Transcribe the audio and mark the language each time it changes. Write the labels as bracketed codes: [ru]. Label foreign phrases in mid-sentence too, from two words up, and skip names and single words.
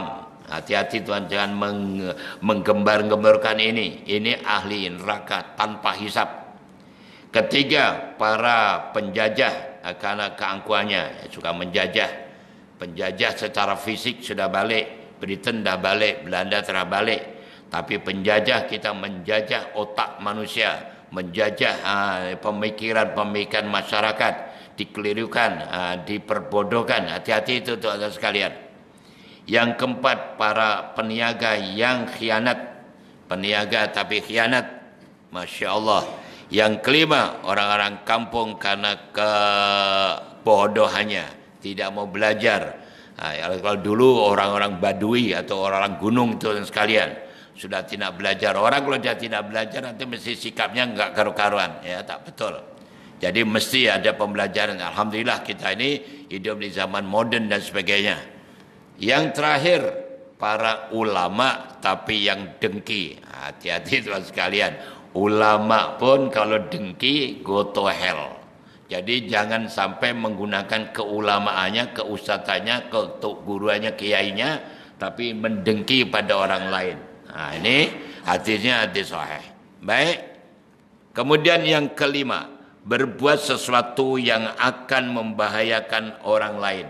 [ms] Hati-hati tuan, jangan menggembar-gemborkan ini. Ini ahli neraka tanpa hisab. Ketiga, para penjajah karena keangkuhannya, suka menjajah. Penjajah secara fisik sudah balik, Britain dah balik, Belanda telah balik. Tapi penjajah, kita menjajah otak manusia, menjajah pemikiran-pemikiran masyarakat, dikelirukan, diperbodohkan. Hati-hati itu tuan-tuan sekalian. Yang keempat, para peniaga yang khianat. Peniaga tapi khianat. [ar] Masya Allah. [ms] Yang kelima, orang-orang kampung karena kebodohannya, tidak mau belajar. Kalau dulu orang-orang Badui atau orang-orang gunung itu sekalian, sudah tidak belajar. Orang kalau dia tidak belajar, nanti mesti sikapnya enggak karu-karuan. Ya, tak betul. Jadi mesti ada pembelajaran. Alhamdulillah kita ini hidup di zaman moden dan sebagainya. Yang terakhir, para ulama tapi yang dengki. Hati-hati tuan sekalian. Ulama pun kalau dengki, [en] go to hell. [ms] Jadi jangan sampai menggunakan keulamaannya, keustadzannya, guruannya, kiainya, tapi mendengki pada orang lain. Ini hadisnya hadis sahih. Baik. Kemudian yang kelima, berbuat sesuatu yang akan membahayakan orang lain.